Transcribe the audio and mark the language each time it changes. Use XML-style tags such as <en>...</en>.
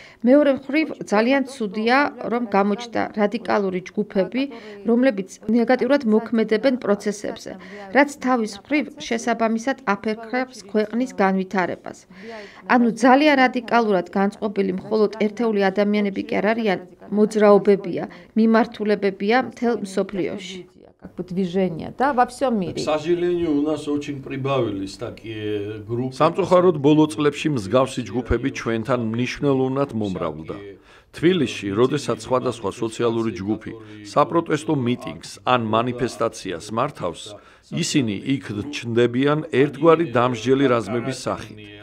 <ka>მეორე მხრივ, ძალიან ცუდია, რომ გამოჩნდა რადიკალური ჯგუფები, რომლებიც ნეგატიურად მოქმედებენ პროცესებზე, რაც თავის მხრივ შესაბამისად აფერხებს ქვეყნის განვითარებას. ანუ ძალიან რადიკალურად განწყობილი მხოლოდ ერთეული ადამიანები კი არ არიან, მოძრაობებია, მიმართულებებია მთელ მსოფლიოში.</ka> <ru>движения, да, во всем мире. К сожалению, у нас очень прибавились такие группы.</ru> <ka>Სამწუხაროდ ბოლო წლებში მსგავსი ჯგუფები ჩვენთან მნიშვნელოვნად მომრავლდა. თბილისში, როდესაც სხვადასხვა სოციალური ჯგუფი საპროტესტო მიტინგს ან მანიფესტაციას მართავს, ისინი იქ ჩნდებიან ერთგვარი დამსჯელი რაზმების სახით.</ka>